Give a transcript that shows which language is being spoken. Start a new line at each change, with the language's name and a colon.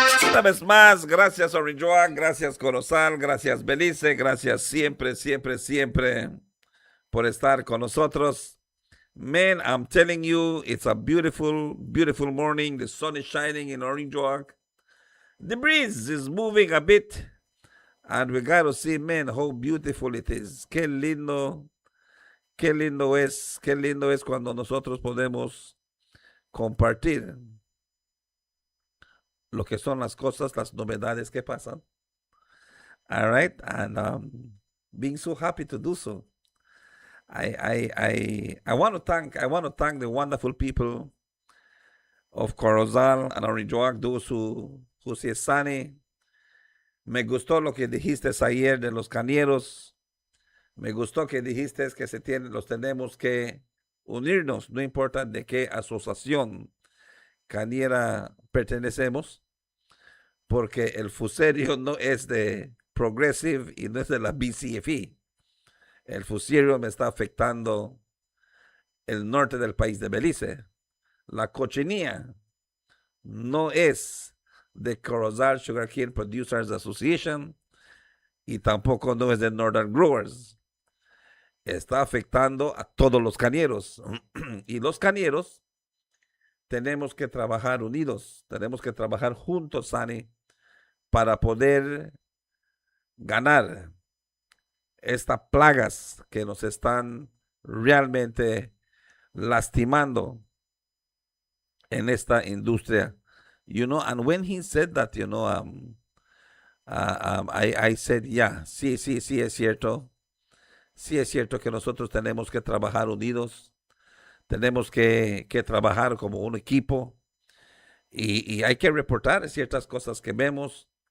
Spanish: Una vez más, gracias Orange, gracias Corozal, gracias Belize, gracias siempre por estar con nosotros.
English: Man, I'm telling you, it's a beautiful morning. The sun is shining in Orange. The breeze is moving a bit. And we got to see, man, how beautiful it is.
Spanish: Qué lindo es cuando nosotros podemos compartir lo que son las cosas, las novedades que pasan.
English: All right, and being so happy to do so. I want to thank the wonderful people of Corozal and Orinjoac, those who say Sani.
Spanish: Me gustó lo que dijiste ayer de los cañeros. Me gustó que dijiste que los tenemos que unirnos, no importa de qué asociación cañera pertenecemos, porque el fuserio no es de Progressive y no es de la BCFE. El fuserio me está afectando el norte del país de Belice. La cochinilla no es de Corozal Sugarcane Producers Association y tampoco no es de Northern Growers. Está afectando a todos los cañeros. Y los cañeros tenemos que trabajar unidos, tenemos que trabajar juntos, Sani, para poder ganar estas plagas que nos están realmente lastimando en esta industria.
English: You know, and when he said that, you know, I said, yeah,
Spanish: sí es cierto. Sí es cierto que nosotros tenemos que trabajar unidos, tenemos que trabajar como un equipo y hay que reportar ciertas cosas que vemos.